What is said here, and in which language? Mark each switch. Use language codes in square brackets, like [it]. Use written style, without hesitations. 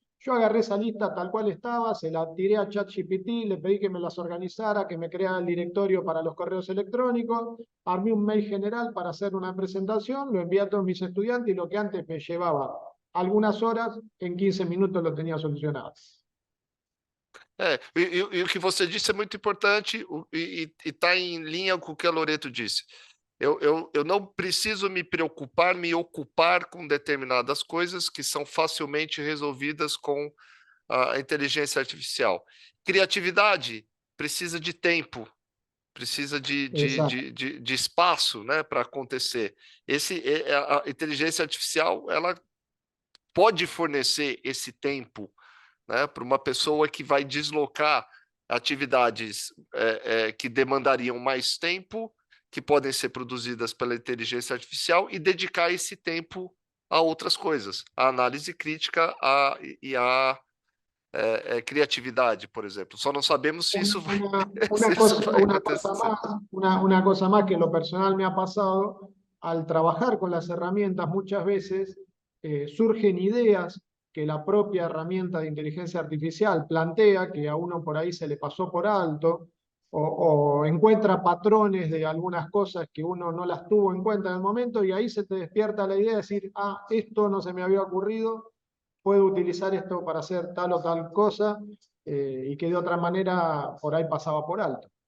[es] Yo agarré esa lista tal cual estaba, se la tiré a ChatGPT, le pedí que me las organizara, que me creara el directorio para los correos electrónicos, armé un mail general para hacer una presentación, lo envié a todos mis estudiantes, y lo que antes me llevaba algunas horas, en 15 minutos lo tenía solucionado. [pt] E o que você disse é muito importante e está em linha com o que a Loreto disse. Eu não preciso me preocupar, me ocupar com determinadas coisas que são facilmente resolvidas com a inteligência artificial. Criatividade precisa de tempo, precisa de espaço, né, para acontecer. A inteligência artificial, ela pode fornecer esse tempo, né, para uma pessoa que vai deslocar atividades que demandariam mais tempo, que podem ser produzidas pela inteligência artificial, e dedicar esse tempo a outras coisas, a análise crítica e a criatividade, por exemplo. Só não sabemos se isso vai, acontecer. [es] Una cosa más que en lo personal me ha pasado, al trabajar con las herramientas muchas veces surgen ideas que la propia herramienta de inteligencia artificial plantea, que a uno por ahí se le pasó por alto, o encuentra patrones de algunas cosas que uno no las tuvo en cuenta en el momento, y ahí se te despierta la idea de decir, esto no se me había ocurrido, puedo utilizar esto para hacer tal o tal cosa, y que de otra manera por ahí pasaba por alto.